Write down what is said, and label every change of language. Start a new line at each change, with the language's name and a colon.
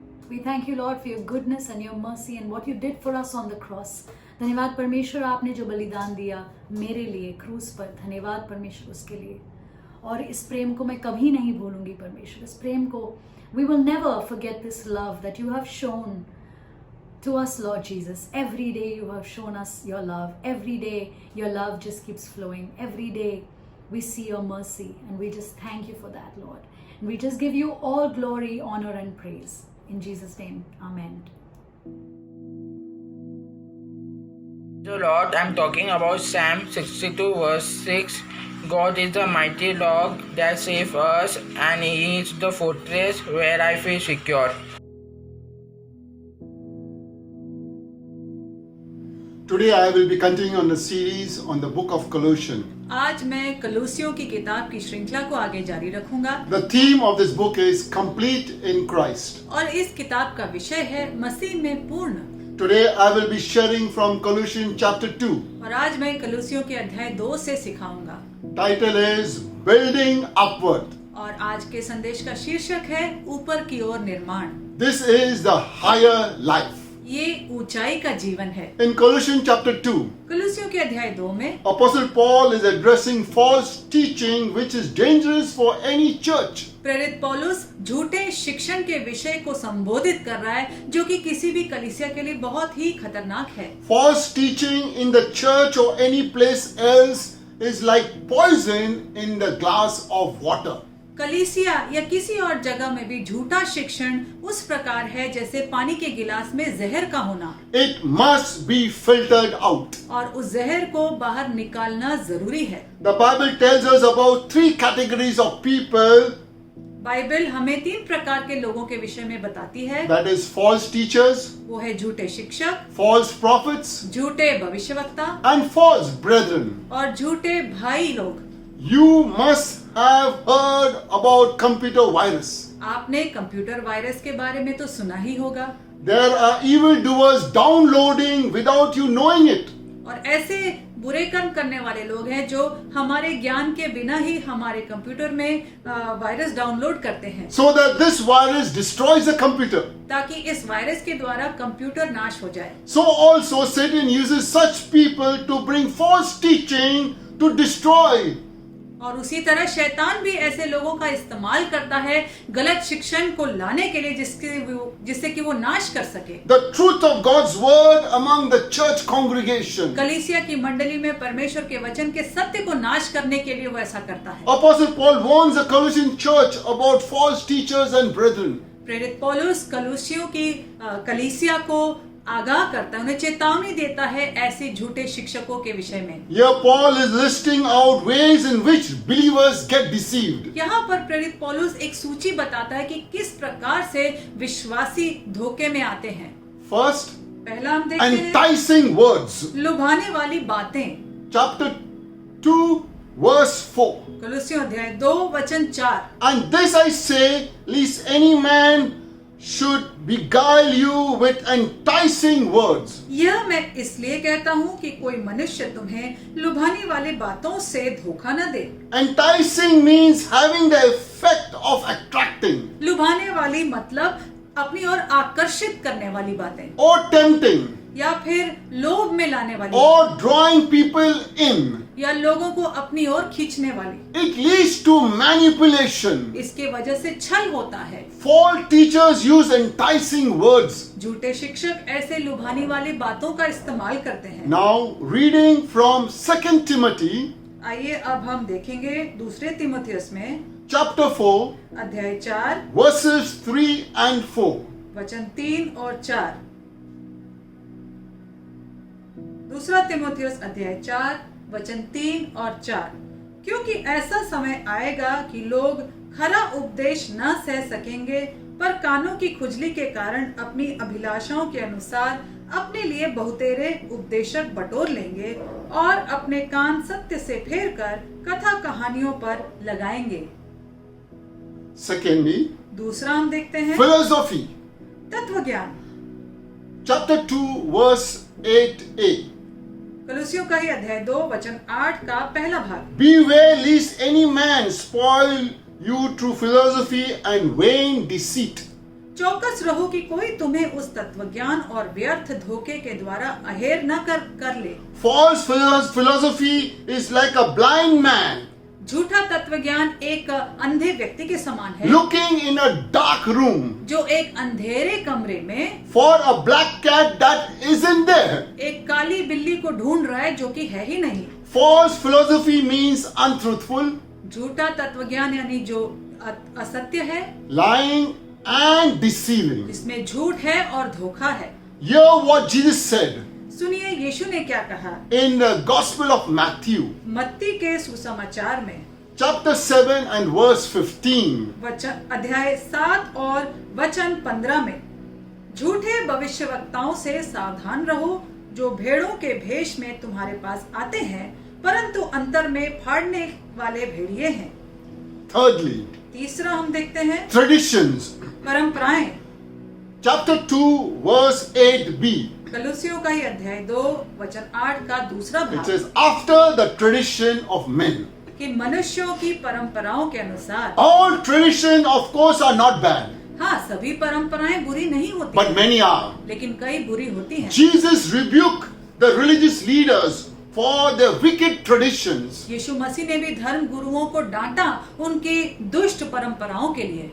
English: We thank you, Lord, for your goodness and your mercy and what you did for us on the cross.
Hindi: धन्यवाद परमेश्वर, आपने जो बलिदान दिया मेरे लिए क्रूस पर. धन्यवाद परमेश्वर उसके लिए. और इस प्रेम को मैं कभी नहीं भूलूंगी परमेश्वर. इस प्रेम को
English: we will never forget this love that you have shown to us, Lord Jesus. Every day you have shown us your love. Every day your love just keeps flowing. Every day we see your mercy and we just thank you for that, Lord. And we just give you all glory, honor and praise. In Jesus' name, amen. So Lord, I'm talking about Psalm 62 verse 6. God is the mighty rock that saves us, and He is the fortress where I feel secure. Today I will be continuing on the series on the book of Colossians.
Hindi: आज मैं कलूसियों की किताब की श्रृंखला को आगे जारी रखूंगा
English: The theme of this book is complete in Christ.
Hindi: और इस किताब का विषय है मसीह में पूर्ण।
English: Today I will be sharing from Colossians chapter 2.
Hindi: और आज मैं कलूसियों के अध्याय 2 से सिखाऊंगा
English: Title is Building Upward.
Hindi: और आज के संदेश का शीर्षक है ऊपर की ओर निर्माण।
English: This is the higher life.
Hindi: ये ऊंचाई का जीवन है।
English: In Colossians chapter 2,
Hindi: कलूसियों के अध्याय 2 में
English: Apostle Paul is addressing false teaching which is dangerous for any church.
Hindi: प्रेरित पौलुस झूठे शिक्षण के विषय को संबोधित कर रहा है जो कि किसी भी कलीसिया के लिए बहुत ही खतरनाक है।
English: False teaching in the church or any place else is like poison in the glass of water.
Hindi: कलीसिया या किसी और जगह में भी झूठा शिक्षण उस प्रकार है जैसे पानी के गिलास में जहर का होना।
English: It must be filtered out.
Hindi: और उस जहर को बाहर निकालना जरूरी है।
English: The Bible tells us about 3 categories of people,
Hindi: Bible हमें 3 प्रकार के लोगों के विषय में बताती है।
English: that is false teachers,
Hindi: वो है झूठे शिक्षक,
English: false prophets,
Hindi: झूठे भविष्यवक्ता
English: and false brethren.
Hindi: और झूठे भाई लोग।
English: You must have heard about computer virus.
Hindi: आपने कंप्यूटर वायरस के बारे में तो सुना ही होगा।
English: There are evildoers downloading without you knowing it.
Hindi: और ऐसे बुरे कर्म करने वाले लोग हैं जो हमारे ज्ञान के बिना ही हमारे कंप्यूटर में वायरस डाउनलोड करते हैं
English: So that this virus destroys the computer.
Hindi: ताकि इस वायरस के द्वारा कंप्यूटर नाश हो जाए।
English: So also Satan uses such people to bring false teaching to destroy.
Hindi: और उसी तरह शैतान भी ऐसे लोगों का इस्तेमाल करता है गलत शिक्षण को लाने के लिए जिससे कि वो नाश कर सके।
English: The truth of God's word among the church congregation.
Hindi: कलीसिया की मंडली में परमेश्वर के वचन के सत्य को नाश करने के लिए वो ऐसा करता है।
English: Apostle Paul warns the Colossian church about false teachers and brethren.
Hindi: प्रेरित पौलुस कलूसियों की कलीसिया को आगाह करता है, उन्हें चेतावनी देता है ऐसे झूठे शिक्षकों के विषय में।
English: Here Paul is listing out ways in which believers get deceived.
Hindi: यहाँ पर प्रेरित पौलुस एक सूची बताता है कि किस प्रकार से विश्वासी धोखे में आते हैं।
English: First,
Hindi: पहला हम देखते हैं
English: enticing words.
Hindi: लुभाने वाली बातें।
English: Chapter 2 verse 4.
Hindi: कलुसियों अध्याय 2 वचन 4।
English: And this I say, lest any man should beguile you with enticing words.
Hindi: यह मैं इसलिए कहता हूँ कि कोई मनुष्य तुम्हें लुभाने वाली बातों से धोखा न दे।
English: Enticing means having the effect of attracting
Hindi: लुभाने वाली मतलब अपनी ओर आकर्षित करने वाली बातें
English: or tempting
Hindi: या फिर लोभ में लाने वाली
English: or drawing people in.
Hindi: या लोगों को अपनी ओर खींचने वाली।
English: It leads to manipulation.
Hindi: इसके वजह से छल होता है।
English: False teachers use enticing words.
Hindi: झूठे शिक्षक ऐसे लुभाने वाली बातों का इस्तेमाल करते हैं।
English: Now reading from 2 Timothy
Hindi: आइए अब हम देखेंगे दूसरे तीमुथियुस में
English: chapter 4
Hindi: अध्याय 4
English: verses 3 and 4.
Hindi: वचन 3 और 4। दूसरा तीमुथियुस अध्याय 4 वचन 3 और 4। क्योंकि ऐसा समय आएगा कि लोग खरा उपदेश न सह सकेंगे पर कानों की खुजली के कारण अपनी अभिलाषाओं के अनुसार अपने लिए बहुतेरे उपदेशक बटोर लेंगे और अपने कान सत्य से फेर कर कथा कहानियों पर लगाएंगे।
English: Secondly,
Hindi: दूसरा हम देखते हैं
English: philosophy.
Hindi: तत्व ज्ञान।
English: Chapter 2 verse 8a.
Hindi: कलुसियों का ही अध्याय 2 वचन 8 का पहला भाग।
English: Beware lest any man spoil you through philosophy and vain deceit.
Hindi: चौकस रहो कि कोई तुम्हें उस तत्व ज्ञान और व्यर्थ धोखे के द्वारा अहेर न कर ले।
English: False philosophy is like a blind man
Hindi: झूठा तत्व ज्ञान एक अंधे व्यक्ति के समान है
English: looking in a dark room
Hindi: जो एक अंधेरे कमरे में
English: for a black cat that isn't there.
Hindi: एक काली बिल्ली को ढूंढ रहा है जो कि है ही नहीं।
English: False philosophy means untruthful,
Hindi: झूठा तत्व ज्ञान यानी जो असत्य है,
English: lying and deceiving.
Hindi: जिसमें झूठ है और धोखा है।
English: Hear what Jesus said
Hindi: सुनिए यीशु ने क्या कहा
English: in the Gospel of Matthew,
Hindi: मत्ती के सुसमाचार में
English: chapter 7 and verse 15.
Hindi: वचन अध्याय 7 और वचन 15 में। झूठे भविष्यवक्ताओं से सावधान रहो जो भेड़ों के भेष में तुम्हारे पास आते हैं, परंतु अंतर में फाड़ने वाले भेड़िए हैं।
English: Thirdly,
Hindi: तीसरा हम देखते हैं
English: traditions.
Hindi: परंपराएं।
English: Chapter 2, verse 8b.
Hindi: कलुसियों का ही अध्याय 2 वचन 8 का दूसरा
English: It
Hindi: भाग
English: says, after the tradition of men.
Hindi: कि मनुष्यों की परंपराओं के अनुसार।
English: All tradition, of course, are not bad,
Hindi: हाँ, सभी परंपराएं बुरी नहीं होती
English: but
Hindi: हैं,
English: many are.
Hindi: लेकिन कई बुरी होती हैं।
English: Jesus rebuked the religious leaders for their wicked traditions
Hindi: यीशु मसीह ने भी धर्म गुरुओं को डांटा उनकी दुष्ट परंपराओं के लिए।